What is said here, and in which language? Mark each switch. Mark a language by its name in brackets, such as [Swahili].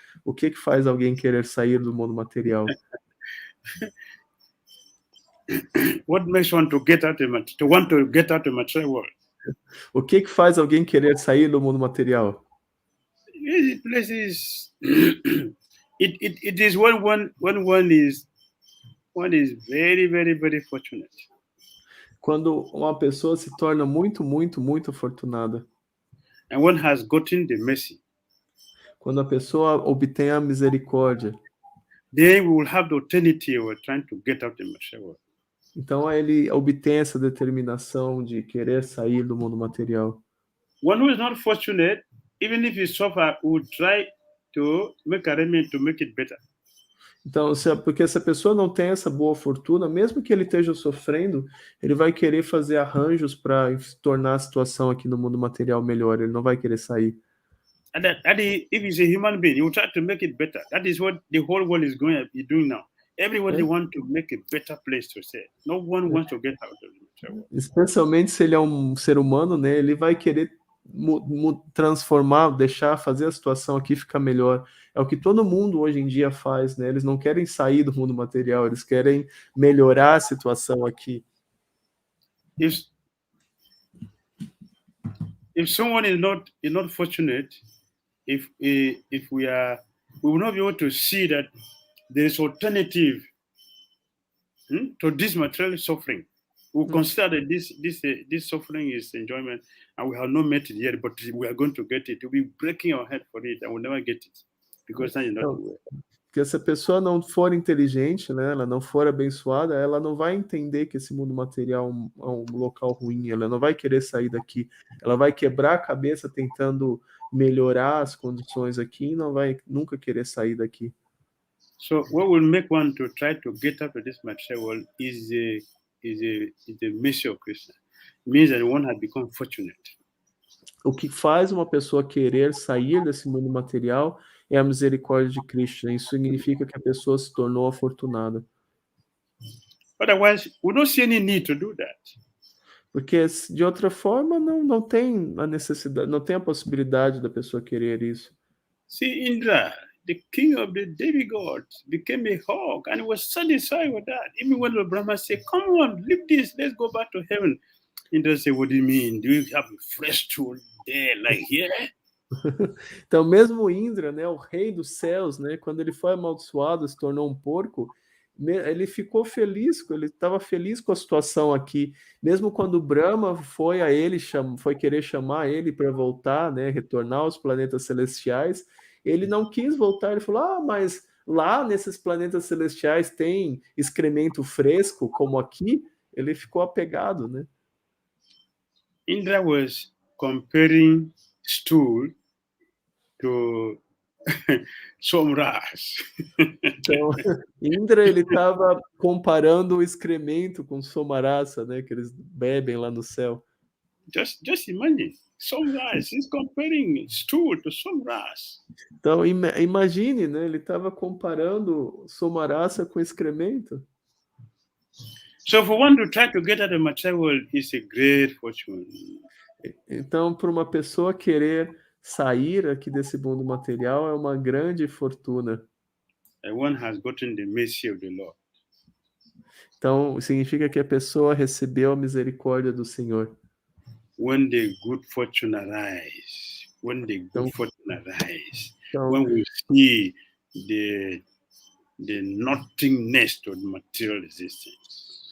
[Portuguese] O que faz alguém querer sair do mundo material? [English] What makes one to want to get out of the material world? [Portuguese] O que faz alguém querer sair do mundo material? [English] Places. It is when one is very, very, very fortunate. [Portuguese] Quando uma pessoa se torna muito, muito, muito afortunada. [English] And one has gotten the mercy. [Portuguese] Quando a pessoa obtém a misericórdia. [English] Then we will have the alternative of trying to get out of the material world. [Portuguese] Então ele obtém essa determinação de querer sair do mundo material. [English] One who is not fortunate, even if he suffer, will try to make arrangement to make it better. [Portuguese] Então, porque se a pessoa não tem essa boa fortuna, mesmo que ele esteja sofrendo, ele vai querer fazer arranjos para tornar a situação aqui no mundo material melhor. Ele não vai querer sair. [English] And if he's a human being, he will try to make it better. That is what the whole world is going to be doing now. Everybody wants to make a better place to stay. No one wants to get out of the world. [Portuguese] Especialmente se ele é um ser humano, né? Ele vai querer transformar, fazer a situação aqui ficar melhor. É o que todo mundo hoje em dia faz, né? Eles não querem sair do mundo material, eles querem melhorar a situação aqui. [English] If someone is not fortunate, if we will not be able to see that there is alternative to this material suffering. We consider that this suffering is enjoyment, and we have not met it yet, but we are going to get it. We'll be breaking our head for it, and we'll never get it, because that is not the way. [Portuguese] Porque se a pessoa não for inteligente, né, ela não for abençoada, ela não vai entender que esse mundo material é um local ruim, ela não vai querer sair daqui, ela vai quebrar a cabeça tentando melhorar as condições aqui e não vai nunca querer sair daqui. [English] So what will make one to try to get up to this material world is the mercy of Krsna. It means that one has become fortunate. [Portuguese] O que faz uma pessoa querer sair desse mundo material é a misericórdia de Krishna. Isso significa que a pessoa se tornou afortunada. [English] Otherwise, we don't see any need to do that. [Portuguese] Porque de outra forma não tem a necessidade, não tem a possibilidade da pessoa querer isso. [English] See, Indra, the king of the demigods, became a hog and was satisfied with that. Even when the Brahma said, "Come on, leave this, let's go back to heaven," Indra said, "What do you mean? Do you have a fresh tool there, like here?" [Portuguese] Então, mesmo Indra, né, o rei dos céus, né, quando ele foi amaldiçoado, se tornou um porco, ele ficou feliz, ele estava feliz com a situação aqui. Mesmo quando Brahma foi querer chamar ele para voltar, né, retornar aos planetas celestiais, Ele não quis voltar, ele falou, mas lá nesses planetas celestiais tem excremento fresco, como aqui. Ele ficou apegado, né? [English] Indra was comparing stool to Somras. [Portuguese] Então, Indra, ele estava comparando o excremento com Somarasa, né, que eles bebem lá no céu. [English] Just imagine, Somras, he's comparing stool to Somras. [Portuguese] Então, imagine, né, ele estava comparando Somarasa com excremento. [English] So for one to try to get out of the material world is a great fortune. [Portuguese] Então, para uma pessoa querer sair aqui desse mundo material é uma grande fortuna. [English] One has gotten the mercy of the Lord. [Portuguese] Então, significa que a pessoa recebeu a misericórdia do Senhor. [English] When the good fortune arise, when we see the nothingness of material existence.